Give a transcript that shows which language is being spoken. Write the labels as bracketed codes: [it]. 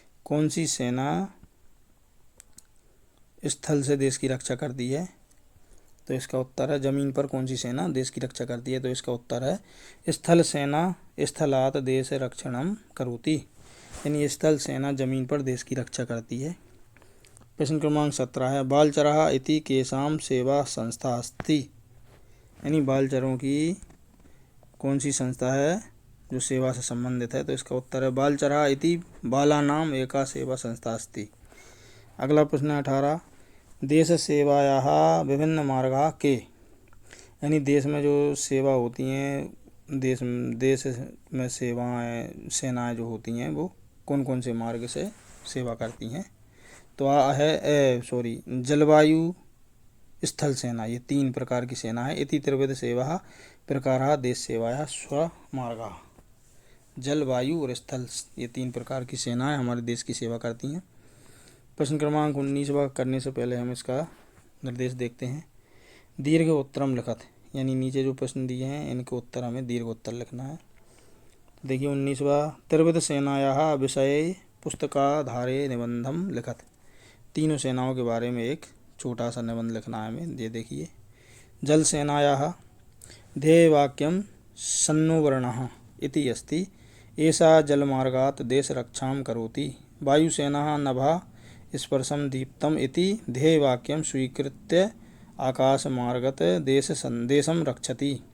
[hi] कौन सी सेना स्थल से देश की रक्षा करती है? तो इसका उत्तर है जमीन पर कौन सी सेना देश की रक्षा करती है? तो इसका उत्तर है [sa] स्थल सेना स्थलात् देश रक्षणं करोति, [hi] यानी स्थल सेना जमीन पर देश की रक्षा करती है। प्रश्न क्रमांक 17 है। [sa] बालचराः इति केषां सेवा संस्था अस्ति। [hi] यानी बालचरों की कौन सी संस्था है जो सेवा से संबंधित है? तो इसका उत्तर है [sa] बालचराः इति बालानां एका सेवा संस्था अस्ति। [hi] अगला प्रश्न 18। [sa] देश सेवायाः विभिन्न मार्गाः के। [hi] यानी देश में जो सेवा होती हैं, देश में सेनाएं जो होती हैं वो कौन कौन से मार्ग से सेवा करती हैं? तो जलवायु स्थल सेना, ये 3 प्रकार की सेना है। [sa] इति त्रिविध सेवा प्रकाराः देश सेवायाः स्वमार्गाः। [hi] जलवायु और स्थल, ये 3 प्रकार की सेनाएं हमारे देश की सेवा करती हैं। प्रश्न क्रमांक 19वां करने से पहले हम इसका निर्देश देखते हैं। [sa] दीर्घ उत्तरम लिखत, [hi] यानी नीचे जो प्रश्न दिए हैं इनके उत्तर हमें दीर्घ उत्तर लिखना है। देखिए 19वां। [sa] त्रिविध सेनायाः विषये पुस्तकाधारे निबंधम लिखत। [hi] तीनों सेनाओं के बारे में एक छोटा सा निबंध लिखना है हमें। ये देखिए [sa] जल सेनायाः ध्येयवाक्यं सन्नो वर्णः इति अस्ति, एषा जलमार्गात् देशरक्षां करोति। वायुसेनाः नभः स्पर्शं दीप्तम् इति ध्येयवाक्यं स्वीकृत्य आकाशमार्गत देशं रक्षति।